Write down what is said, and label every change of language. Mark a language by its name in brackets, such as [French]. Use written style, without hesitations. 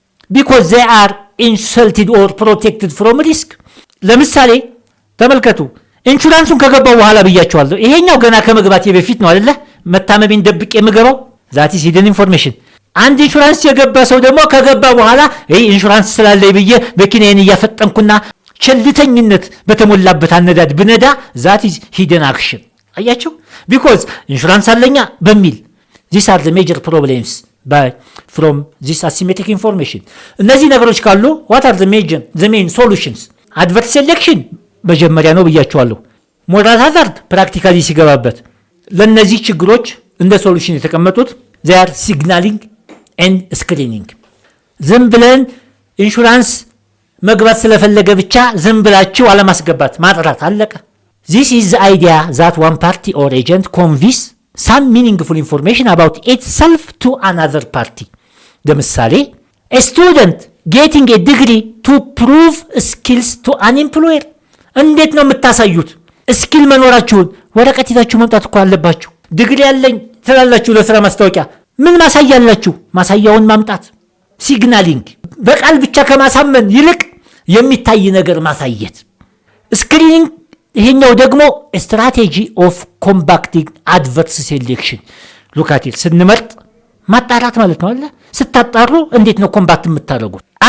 [English] because they are insulted or protected from risk። [Amharic] ለምሳሌ ተመልከቱ ኢንሹራንሱን ከገባው በኋላ ብያቸዋለሁ። ይሄኛው ገና ከመግባቴ በፊት ነው አይደለ መታመሜን ደብቄ የምገባው። [English] that is hidden information። [Amharic] አንድ ኢንሹራንስ የገባ ሰው ደግሞ ከገባ በኋላ ኢንሹራንስ ስላለኝ ብዬ መኪናዬን እያፈጠንኩና ቸልተኝነት በተሞላበት አነዳድ ብነዳ [English] that is hidden action። [Amharic] አያችሁ? [English] because [Amharic] ኢንሹራንስ አለኛ በሚል [English] these are the major problems from this asymmetric information። [Amharic] እነዚህ ነገሮች ካሉ [English] what are the main solutions? [Amharic] adverse selection መጀመሪያ ነው ብያቸዋለሁ። moral hazard ፕራክቲካሊ ሲገባበት ለነዚህ ችግሮች እንደ ሶሉሽን የተቀመጡት [English] they are signaling and screening። [Amharic] ዝም ብለን ኢንሹራንስ መግባት ስለፈለገ ብቻ ዝም ብላችሁ አለማስገባት፣ ማጥራት፣ አለቀ። [English] this is the idea that one party or agent conveys some meaningful information about itself to another party። ለምሳሌ a student getting a degree to prove skills to an employer። [Amharic] እንዴት ነው የምታሳዩት? ስኪል መኖራችሁን ወረቀት ይዛችሁ መምጣት እኮ አለባችሁ። ዲግሪ ያለኝ ትላላችሁ ለስራ ማስታወቂያ፣ ምን ማሳያላችሁ? ማሳያውን ማምጣት። ሲግናሊንግ በቃል ብቻ ከማሳመን ይልቅ የሚታይ ነገር ማሳየት። ስክሪኒንግ ይሄኛው ደግሞ [English] ስትራቴጂ ኦፍ ኮምባክቲንግ አድቨርስ ሴሌክሽን። [Amharic] ሉካቲል ስንመርጥ ማጣራት ማለት ነው አለ። ስታጣሩ እንዴት ነው ኮምባክት የምታደርጉት?